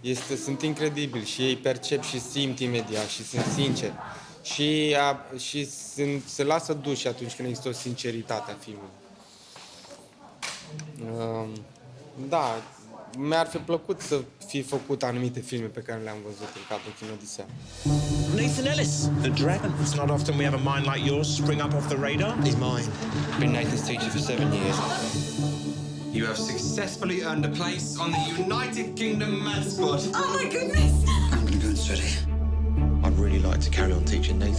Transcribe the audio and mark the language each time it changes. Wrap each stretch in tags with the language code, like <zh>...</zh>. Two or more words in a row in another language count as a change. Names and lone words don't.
<ro>Sunt incredibili și ei percep și simt imediat și sunt sinceri. Și se lasă duși atunci când există o sinceritate a filmului. Da, mi-ar fi plăcut să fi făcut anumite filme pe care le-am văzut în cadrul Kinodisea.</ro> <en>Nathan Ellis, the dragon. It's not often we have a mind like yours spring up off the radar. He's mine. Been Nathan's teacher for 7 years. You have successfully earned a place on the United Kingdom math squad. Oh my goodness! I'm going to go and study. I'd really like to carry on teaching Nathan.</en>